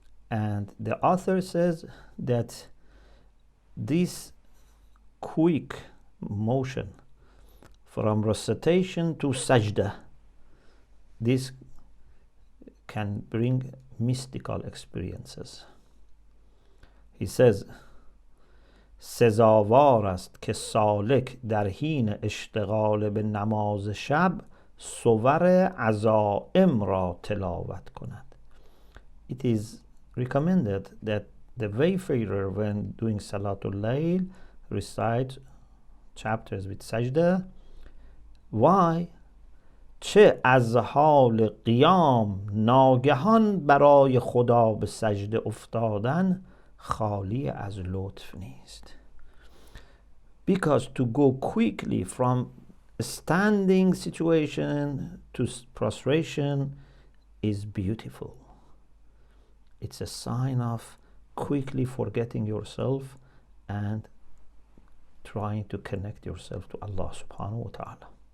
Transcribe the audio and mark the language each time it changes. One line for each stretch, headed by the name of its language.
English: And the author says that this quick motion from recitation to sajdah, this can bring mystical experiences. He says,
Persian: سزاوار است که سالک در حین اشتغال به نماز شب صور عزائم را تلاوت کند.
English: It is recommended that the wayfarer, when doing Salatul Layl, recite chapters with sajda. Why?
Persian: چه از حال قیام ناگهان برای خدا به سجده افتادن خالی از لطف نیست.
English: Because to go quickly from a standing situation to prostration is beautiful. It's a sign of quickly forgetting yourself and trying to connect yourself to Allah subhanahu wa ta'ala.